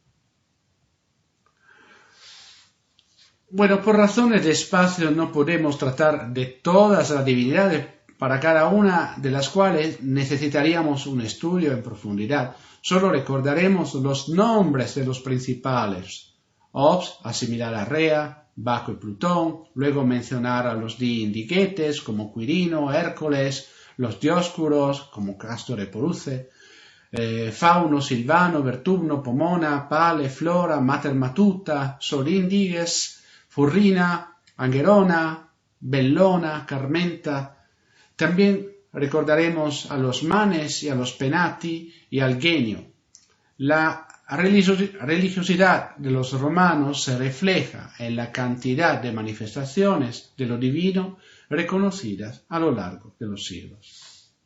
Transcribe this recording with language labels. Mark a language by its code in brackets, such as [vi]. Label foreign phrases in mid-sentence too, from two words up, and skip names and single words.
[es] Bueno, por razones de espacio no podemos tratar de todas las divinidades, para cada una de las cuales necesitaríamos un estudio en profundidad. Solo recordaremos los nombres de los principales. Ops, asimilar a Rea, Baco y Plutón, luego mencionar a los diindiguetes como Quirino, Hércules, los Dioscuros como Castor y Poruce, Fauno, Silvano, Vertumno, Pomona, Pale, Flora, Mater Matuta, Solíndiges, Furrina, Angerona, Bellona, Carmenta. También recordaremos a los Manes y a los Penati y al Genio. La religiosidad de los romanos se refleja en la cantidad de manifestaciones de lo divino reconocidas a lo largo de los siglos.